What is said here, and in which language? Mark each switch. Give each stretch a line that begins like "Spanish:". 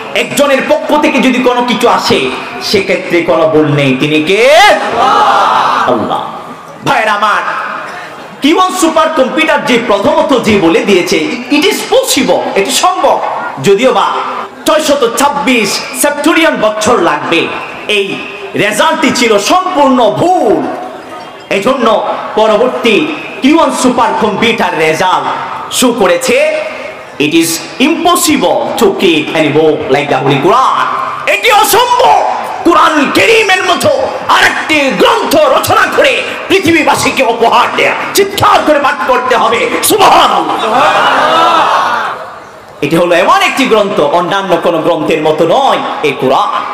Bangla: একজনের পক্ষ থেকে যদি কোনো কিছু আসে, সেক্ষেত্রে কোনো ভুল নেই, তিনি কে? আল্লাহ। ভাইয়ের আমার, Q1 সুপার কম্পিউটার যে প্রথমত যে বলে দিয়েছে
English: it is possible,
Bangla: এটি সম্ভব, যদিও বা 626 সেপ্টেলিয়ন বছর লাগবে, এই রেজাল্টটি ছিল সম্পূর্ণ ভুল। এজন্য পরবর্তী Q1 super computer result show করেছে
English: it is impossible to keep any book like the Holy Quran.
Bangla: এটি অসম্ভব কোরআন কারীমের মতো আরেকটি গ্রন্থ রচনা করে পৃথিবীবাসীকে উপহার দেয়া। চিৎকার করে পাঠ করতে হবে সুবহানাল্লাহ। এটি হলো এমন একটি গ্রন্থ, অন্যান্য কোন গ্রন্থের মতো নয় এই কোরআন।